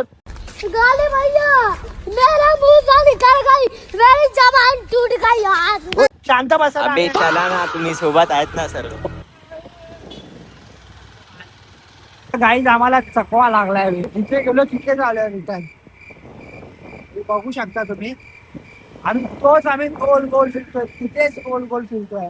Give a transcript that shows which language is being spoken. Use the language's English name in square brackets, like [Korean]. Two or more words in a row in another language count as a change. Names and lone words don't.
[Hindi] गाली भैया, मेरा मुंह से निकल गई, मेरी जबान टूट गई यार. [Marathi] शांत बसा ना. अबे चला ना, तुम्ही सोबत आहेत ना सर. गाईज आम्हाला चकवा लागलाय. इथे गेलो तिथे झालोय रिटर्न. बघू शकता तुम्ही. आणि तोच आम्ही गोल गोल फिरतोय, तिथेच गोल गोल फिरतोय.